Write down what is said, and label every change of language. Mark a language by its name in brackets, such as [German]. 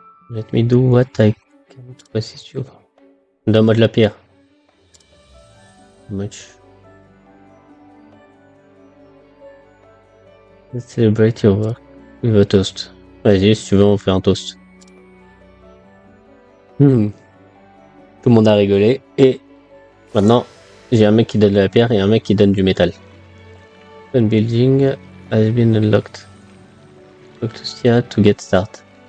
[English] Let me do what I can to assist you. [French] Donne-moi de la pierre. [English] Much. Let's celebrate your work with a toast. [French] Vas-y, si tu veux, on fait un toast. Tout le monde a rigolé. Et maintenant, j'ai un mec qui donne de la pierre et un mec qui donne du métal. [English] One building has been unlocked. Talk to Stia to get started.